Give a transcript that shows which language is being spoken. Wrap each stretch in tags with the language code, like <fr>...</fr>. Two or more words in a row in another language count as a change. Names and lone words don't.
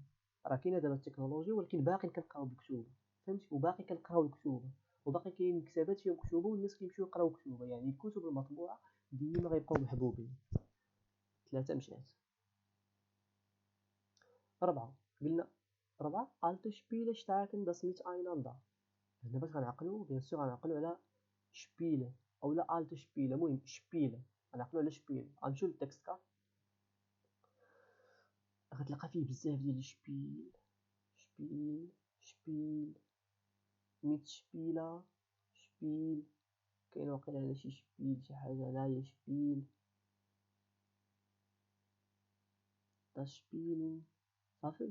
<ar>راه كاينه دابا التكنولوجيا ولكن باقي كنقراو بالكتوبه. فهمتي؟ وباقي كنقراو الكتوبه وباقي كاين كتابات فيهم كتوبه والناس كيمشيو يقراو كتوبه، يعني الكتب المطبوعه ديما غيبقاو محبوبين. 3 مشات. 4 قلنا 4</ar> <de>alte Spiele stärken das Miteinander.</de> <ar>هنا باش غنعقلوا</ar> <fr>bien sûr</fr> <ar>غنعقلوا على شبيله اولا</ar> <de>alte Spiele،</de> <ar>المهم شبيله غنعقلوا على شبيله. غنمشيو للتكست كارت غتلقى فيه بزاف ديال الشبيل، شبيل ميتشبيله شبيل، كاين واقيلا هنا شي شبيل شي حاجه هنايا شبيل</ar> <de>das Spielen</de> <ar>صافي.</ar>